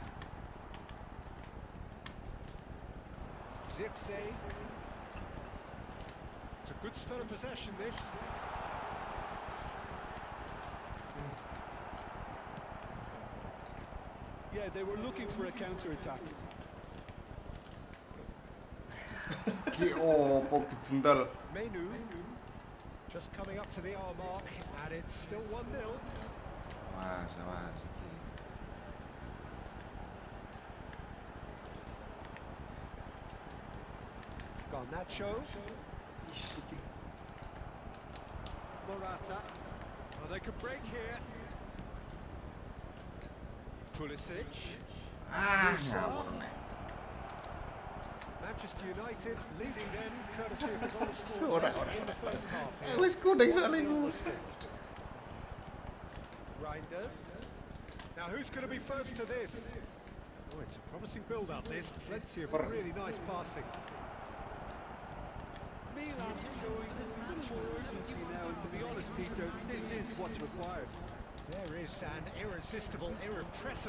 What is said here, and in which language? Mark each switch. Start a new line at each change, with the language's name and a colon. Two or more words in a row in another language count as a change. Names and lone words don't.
English: Zirkzee. It's a good spell of possession, this. Yeah, they were looking for a counter-attack.
Javanese: Ki opo kecendal. Menu.
English: Just coming up to the hour mark, and it's still 1-0.
Javanese: Awas, awas.
English: Garnacho. Morata. Well, they could break here. Pulisic.
Javanese: Ngawur nek.
English: Manchester United leading them courtesy of the goal
Javanese: Ora,
English: scored
Javanese: ora.
English: in the first half.
Javanese: Wis kuning soalnya iku.
English: Reinders. Now who's going to be first to this? Oh, it's a promising build-up. There's plenty of really nice passing. Milan showing a little more urgency now, and to be honest, Peter, this is what's required. There is an irresistible, irrepressible.